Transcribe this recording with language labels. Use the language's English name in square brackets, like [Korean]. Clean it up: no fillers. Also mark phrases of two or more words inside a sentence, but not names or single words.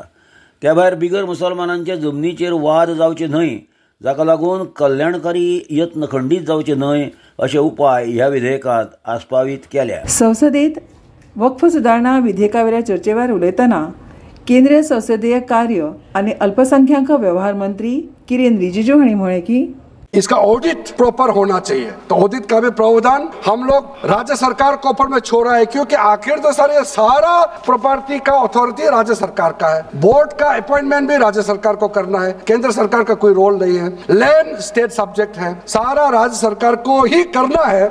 [Konkani] त्या भायर बिगर मुसलमानांच्या जमनीचेर वाद जावचे न्हय, जाका लागून कल्याणकारी यत्न खंडीत जावचे न्हय अशे उपाय ह्या विधेयकांत आस्पावीत केल्या. संसदेत वक्फ सुदारणा विधेयकावेल्या चर्चेवेळार उलयतना केंद्रीय संसदीय कार्य आनी अल्पसंख्याक वेव्हार मंत्री किरेन रिजिजू हांणी म्हळें की [Hindi] इसका ऑडिट प्रॉपर होना चाहिए. तो ऑडिट का भी प्रावधान हम लोग राज्य सरकार के ऊपर में छोड़ रहा है, क्योंकि आखिर तो सारा प्रॉपर्टी का अथॉरिटी राज्य सरकार का है. बोर्ड का अपॉइंटमेंट भी राज्य सरकार को करना है, केंद्र सरकार का कोई रोल नहीं है. [English] land state subject [Hindi] है, सारा राज्य सरकार को ही करना है.